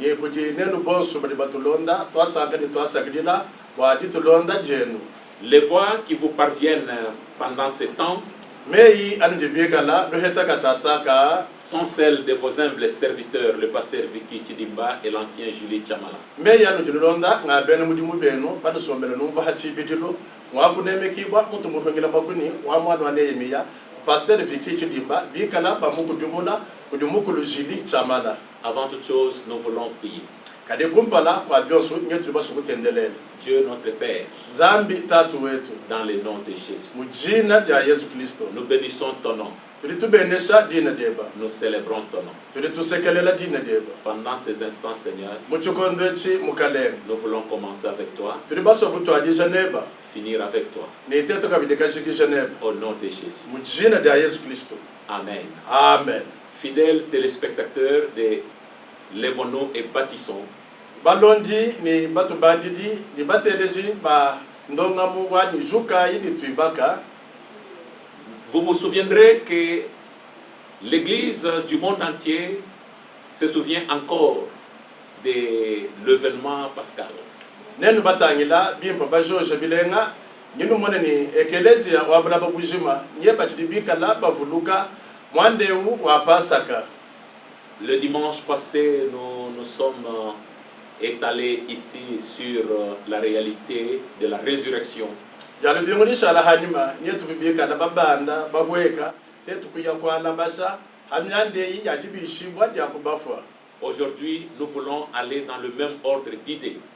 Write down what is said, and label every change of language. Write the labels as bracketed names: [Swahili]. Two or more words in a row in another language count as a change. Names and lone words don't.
[French] Les voix qui vous parviennent pendant ce temps sont celles de vos humbles serviteurs, le pasteur Vicky Chidimba et l'ancien Julie Chamala. [Luba-Lulua] Pasteur Vicky Chidimba, bikala bamukudumuna, udumukulu Julie Chamala. [French] Avant toute chose, nous voulons prier. Dieu notre Père, dans le nom de Jésus, nous bénissons ton nom. Nous célébrons ton nom. Pendant ces instants, Seigneur, nous voulons commencer avec toi, finir avec toi. Au nom de Jésus. Amen. Amen. Fidèles téléspectateurs de Lèvons-nous et bâtissons. [Luba-Lulua] Balondi ni batu bandidi ni bateleji ba ndongamu wa ni zukai ni tuibaka. [French] Vous vous souviendrez que l'Église du monde entier se souvient encore de l'événement pascal. [Luba-Lulua] Nenu batangila bimpa bajoje bilenga nyinu moneni ekelezia wa baba bujima nyeba chidibika la bavuluka mwandeu wa Pasaka. [French] Le dimanche passé, nous sommes étalés ici sur la réalité de la résurrection. Aujourd'hui, nous voulons aller dans le même ordre d'idées.